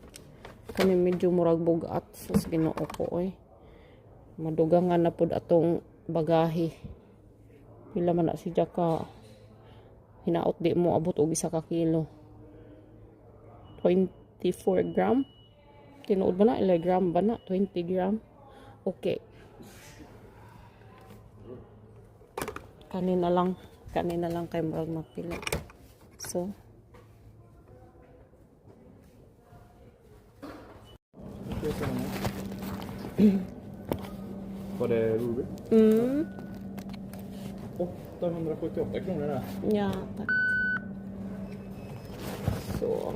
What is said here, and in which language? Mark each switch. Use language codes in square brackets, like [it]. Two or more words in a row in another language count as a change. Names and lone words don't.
[ceb] Kani medyo murag bugat sa Ginoo ko madugangan na pud atong bagahe pila man na siya ka hinaot di mo abot og 1 ka kilo 24 gram tinuod ba na 11 gram ba na 20 gram okay kanina lang kay murag mapila so [sv] Var det Ruby? 878 kronor där. Ja, tack. Så.